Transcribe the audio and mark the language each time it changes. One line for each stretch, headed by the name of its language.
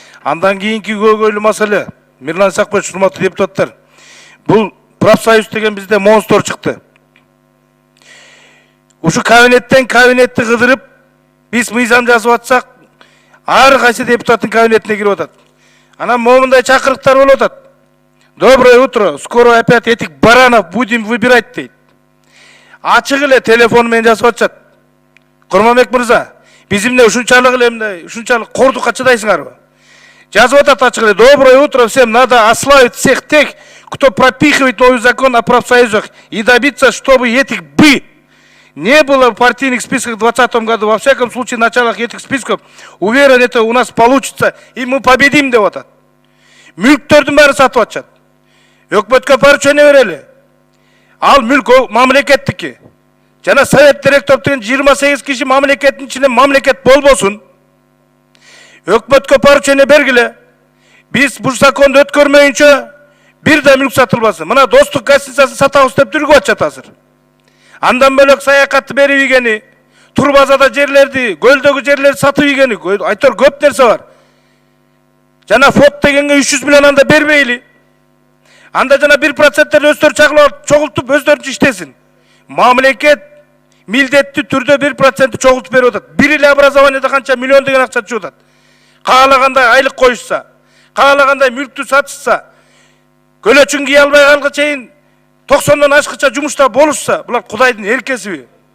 Kyrgyz: Андан кийинки көйгөйлүү маселе, Мирлан Исакбаевич, урматтуу депутаттар, бул профсоюз деген бизде монстр чыкты. Ушу кабинеттен кабинетти кыдырып, биз мыйзам жазып атсак, ар кайсы депутаттын кабинетине кирип атат. Анан момундай чакырыктар болуп атат.
Russian: Доброе утро, скоро опять этих баранов будем выбирать дейт.
Kyrgyz: Ачык эле телефон менен жазып атышат. Курманбек мырза, биз эмне ушунчалык эле мындай, ушунчалык кордукка чыдайсыңарбы? Жазып атат ачык эле.
Russian: Доброе утро всем, надо ославить всех тех, кто пропихивает новый закон о профсоюзах и добиться, чтобы этих не было в партийных списках в 2020 году. Во всяком случае, в началах этих списков, уверен, это у нас получится, и мы победим,
Kyrgyz: деп атат. Мүлктөрдүн баары сатып атышат. Өкмөткө поручение берели. Ал мүлк мамлекеттики. Жана совет директор деген 28 киши мамлекеттин ичинен мамлекет болбосун. Өкмөткө поручение бергиле. Биз бул законду өткөрмөйүнчө бир да мүлк сатылбасын. Мына достук гостиницасын сатабыз деп жүргүп атышат азыр. Андан бөлөк саякатты берип ийгени, турбазада жерлерди, көлдөгү жерлерди сатып ийгени, айтор көп нерсе бар. Жана фот дегенге 300 миллион анда бербейли. Анда жана 1% өздөрү чогултуп өздөрүнчө иштесин. Мамлекет милдеттүү түрдө 1% чогултуп берип атат. Бир эле образованияда канча миллион деген акча чыгып атат. Каалагандай айлык коюшса, каалагандай мүлктү сатышса, көлөчүн кие албай калга чейин 90-дан ашкыча жумушта болушса, булар Кудайдын эркесиби?